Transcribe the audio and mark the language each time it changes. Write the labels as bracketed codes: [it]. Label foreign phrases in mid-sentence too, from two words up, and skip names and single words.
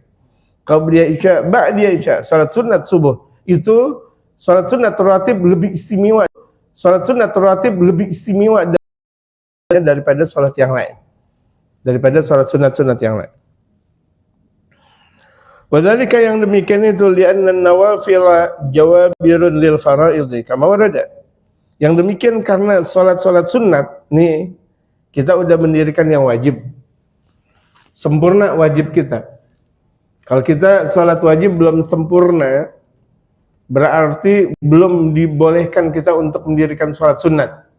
[ar] قبلية العشاء، بعدية العشاء. [ms] Salat sunat subuh. Itu salat sunat rawatib lebih istimewa. Salat sunat rawatib lebih istimewa daripada salat yang lain. Daripada salat sunat-sunat yang lain. [ar] Wadhalika, [ms] yang demikian itu [ar] لأن النوافل جوابر للفرائض كما ورد. [id] Yang demikian karena salat-salat sunat nih kita udah mendirikan yang wajib. Sempurna wajib kita. Kalau kita sholat wajib belum sempurna, berarti belum dibolehkan kita untuk mendirikan sholat sunat.